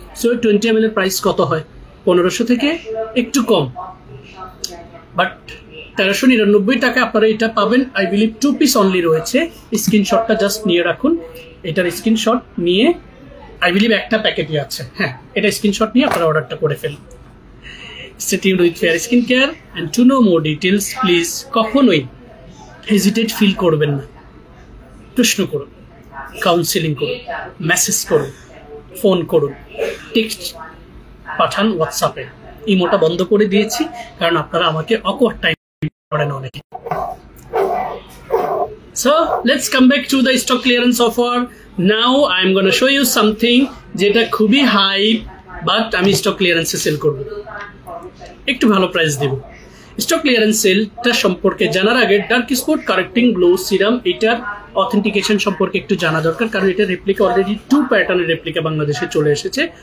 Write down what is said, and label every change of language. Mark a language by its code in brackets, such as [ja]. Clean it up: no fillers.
[bn] So 20 ml এর price কত হয়? 1500 থেকে একটু কম, বাট 1399 টাকা আপনারা এটা পাবেন। [en] I believe 2 piece only [bn] রয়েছে। স্ক্রিনশটটা জাস্ট নিয়ে রাখুন, এটার স্ক্রিনশট নিয়ে, আই বিলিভ একটা প্যাকেটই আছে, হ্যাঁ, এটা স্ক্রিনশট নিয়ে আপনারা অর্ডারটা করে ফেলুন। [en] Stay tuned with Fair Skin Care, and to know more details, please [bn] কখনোই হেজিটেট ফিল করবেন না। প্রশ্ন করুন, কাউন্সেলিং করুন, মেসেজ করুন, ফোন করুন, টেক্সট পাঠান হোয়াটসঅ্যাপে। ইমোটা বন্ধ করে দিয়েছি কারণ আপনারা আমাকে অকওয়ার্ড টাইম করেন অনেকে। [en] So let's come back to the stock clearance offer. Now I'm going to show you something [bn] যেটা খুবই হাই, বাট আমি স্টক ক্লিয়ারেন্সে সেল করব, একটু ভালো প্রাইস দেব। স্টক ক্লিয়ারেন্স সেলটা সম্পর্কে জানার আগে dark spot correcting glow serum, এটার অথেন্টিকেশন সম্পর্কে একটু জানা দরকার, কারণ এটার রেপ্লিকা অলরেডি 2 প্যাটার্নের রেপ্লিকা বাংলাদেশে চলে এসেছে।